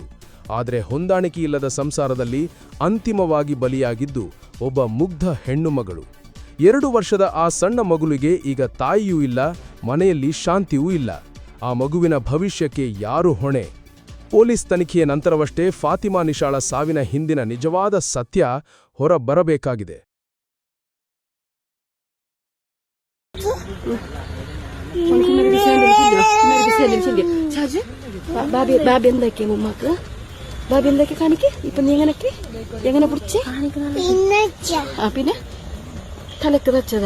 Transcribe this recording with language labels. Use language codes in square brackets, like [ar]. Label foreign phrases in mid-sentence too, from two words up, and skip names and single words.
[kn] ಆದರೆ ಹೊಂದಾಣಿಕೆಯಿಲ್ಲದ ಸಂಸಾರದಲ್ಲಿ ಅಂತಿಮವಾಗಿ ಬಲಿಯಾಗಿದ್ದು ಒಬ್ಬ ಮುಗ್ಧ ಹೆಣ್ಣು ಮಗಳು. 2 ವರ್ಷದ ಆ ಸಣ್ಣ ಮಗುವಿಗೆ ಈಗ ತಾಯಿಯೂ ಇಲ್ಲ, ಮನೆಯಲ್ಲಿ ಶಾಂತಿಯೂ ಇಲ್ಲ. ಆ ಮಗುವಿನ ಭವಿಷ್ಯಕ್ಕೆ ಯಾರು ಹೊಣೆ? ಪೊಲೀಸ್ ತನಿಖೆಯ ನಂತರವಷ್ಟೇ ಫಾತಿಮಾ ನಿಶಾಳ ಸಾವಿನ ಹಿಂದಿನ ನಿಜವಾದ ಸತ್ಯ ಹೊರಬರಬೇಕಾಗಿದೆ. [ml] ബാബി എന്താക്കിയ ഉമ്മക്ക്? ബാബി എന്താക്കി കാണിക്ക്? ഇപ്പൊ നീ എങ്ങനെ പിടിച്ച്? പിന്നെ തലക്ക് വെച്ചതാ?